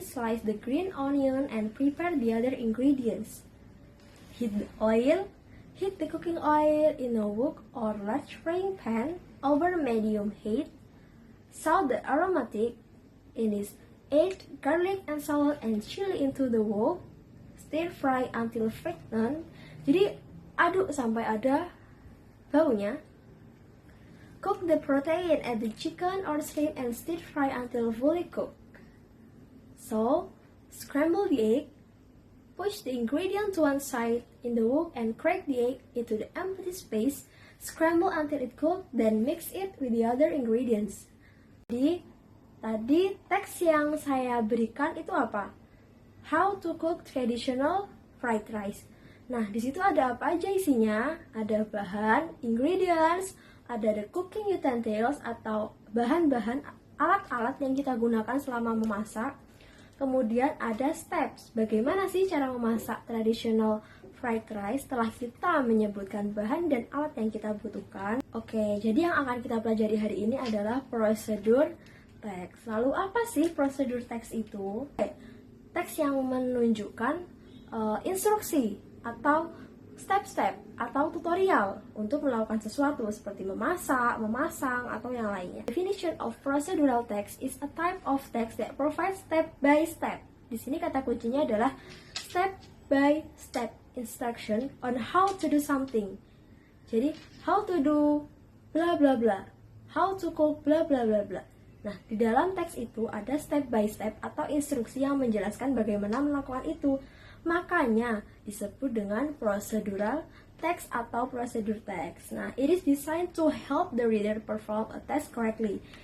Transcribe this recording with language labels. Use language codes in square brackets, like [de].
[en] Slice the green onion and prepare the other ingredients. Heat the oil. Heat the cooking oil in a wok or large frying pan over medium heat. Salt the aromatic in this. Add garlic and salad and chili into the wok. Stir fry until fragrant. [id] Jadi aduk sampai ada baunya. [en] Cook the protein, add the chicken or shrimp and stir fry until fully cooked. So, scramble the egg. Push the ingredient to one side in the wok and crack the egg into the empty space. Scramble until it cooked, then mix it with the other ingredients. [id] Jadi, tadi teks yang saya berikan itu apa? [en] How to cook traditional fried rice. [id] Nah, di situ ada apa aja isinya? Ada bahan, ingredients, ada the cooking utensils atau bahan-bahan alat-alat yang kita gunakan selama memasak. Kemudian ada steps, bagaimana sih cara memasak traditional fried rice setelah kita menyebutkan bahan dan alat yang kita butuhkan. Oke, jadi yang akan kita pelajari hari ini adalah prosedur teks. Lalu apa sih prosedur teks itu? Teks yang menunjukkan instruksi atau step-step atau tutorial untuk melakukan sesuatu seperti memasak, memasang, atau yang lainnya. [en] Definition of procedural text is a type of text that provides step by step. [id] Di sini kata kuncinya adalah [en] step by step instruction on how to do something. Jadi, how to do bla bla bla, how to cook bla bla bla bla. [id] Nah, di dalam teks itu ada step by step atau instruksi yang menjelaskan bagaimana melakukan itu. Makanya disebut dengan procedural text atau prosedur text. [en] Nah, it is designed to help the reader perform a task correctly.